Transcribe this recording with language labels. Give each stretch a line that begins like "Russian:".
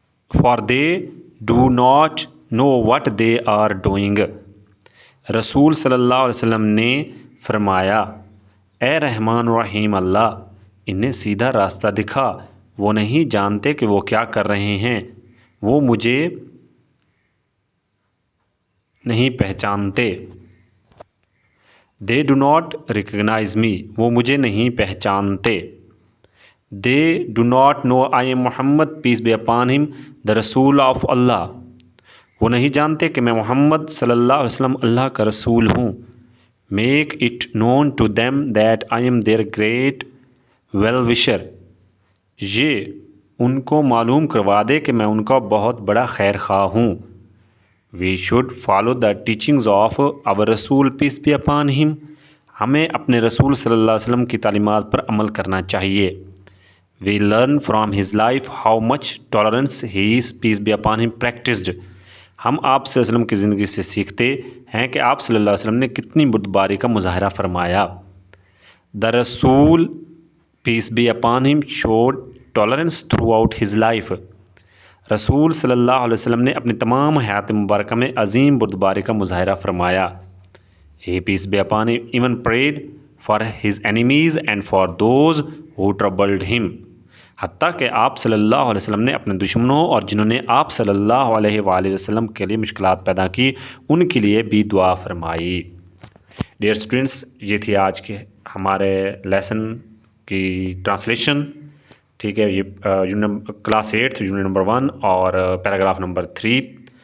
English: For they do not know what they are doing.
Urdu: رسول صلی اللہ علیہ وسلم نے فرمایا، اے رحمان رحیم اللہ، انہیں سیدھا راستہ دکھا، وہ نہیں جانتے کہ وہ کیا کر رہے ہیں، وہ مجھے نہیں پہچانتے.
English: They do not recognize me.
Urdu: وہ مجھے نہیں پہچانتے.
English: They do not know I am Muhammad, peace be upon him, the Rasul of Allah.
Urdu: وہ نہیں جانتے کہ میں محمد صلی اللہ علیہ وسلم اللہ کا رسول ہوں.
English: Make it known to them that I am their great well-wisher.
Urdu: یہ ان کو معلوم کروا دے کہ میں ان کا بہت بڑا خیر خواہ ہوں.
English: We should follow the teachings of our Rasul, peace be upon him.
Urdu: ہمیں اپنے رسول صلی اللہ علیہ وسلم کی تعلیمات پر عمل کرنا چاہیے.
English: We learn from his life how much tolerance he is, peace be upon him, practiced.
Urdu: ہم آپ صلی اللہ علیہ وسلم کی زندگی سے سیکھتے ہیں کہ آپ صلی اللہ علیہ وسلم نے کتنی بردباری کا مظاہرہ فرمایا.
English: The Rasul, peace be upon him, showed tolerance throughout his life.
Urdu: رسول صلی اللہ علیہ وسلم نے اپنی تمام حیات مبارکہ میں عظیم بردباری کا مظاہرہ فرمایا.
English: He, peace be upon him, even prayed for his enemies and for those who troubled him.
Urdu: حتیٰ کہ آپ صلی اللہ علیہ وسلم نے اپنے دشمنوں اور جنہوں نے آپ صلی اللہ علیہ وآلہ وسلم کے لیے مشکلات پیدا کی ان کے لیے بھی دعا فرمائی. ڈیئر اسٹوڈنٹس، یہ تھی آج کے ہمارے لیسن کی ٹرانسلیشن. ٹھیک ہے، یہ کلاس 8 یونٹ نمبر 1 اور پیراگراف نمبر 3.